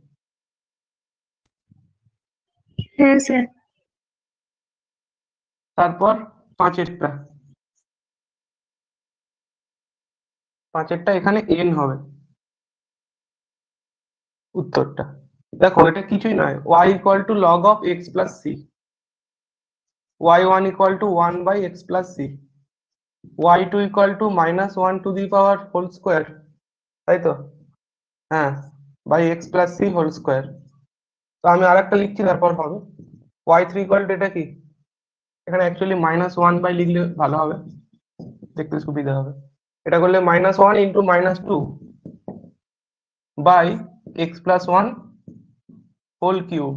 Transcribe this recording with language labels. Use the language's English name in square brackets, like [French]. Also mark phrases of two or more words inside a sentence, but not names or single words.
[Bangla] হ্যাঁ স্যার। তারপর 5-এরটা, 5-এরটা এখানে n হবে উত্তরটা। দেখো এটা কিছুই নয়, y = [English] log of x plus c, [Bangla] y1 = 1/x [English] plus c, [Bangla] y2 = -1⁵ তাই তো? [English] হ্যাঁ, by x plus c whole square. [Bangla] তো আমি আরেকটা লিখছি, তারপর হবে y3 [English] equal to [Bangla] এটা কি, এখানে অ্যাকচুয়ালি -1 বাই লিখলে ভালো হবে, দেখতে সুবিধা হবে। এটা করলে -1 ইন্টু -2 বাই x+1 [English] whole cube.